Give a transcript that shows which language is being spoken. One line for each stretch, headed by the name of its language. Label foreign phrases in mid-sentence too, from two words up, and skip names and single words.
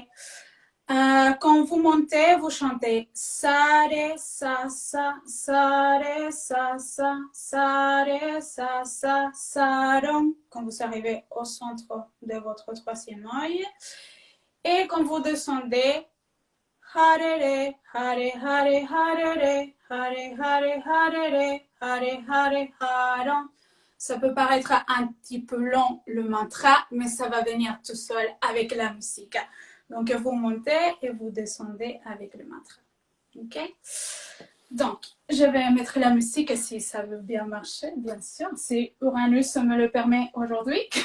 French: Donc, Quand vous montez, vous chantez sa, ré, sa, ré, sa, ré, sa, ré, quand vous arrivez au centre de votre troisième œil. Et quand vous descendez,
Sanskrit: hare, ré, hare, hare, hare, ré, hare, hare, hare, ré, hare, hare, hare.
French: Ça peut paraître un petit peu long le mantra, mais ça va venir tout seul avec la musique. Donc, vous montez et vous descendez avec le mantra. OK? Donc, je vais mettre la musique si ça veut bien marcher, bien sûr, si Uranus me le permet aujourd'hui.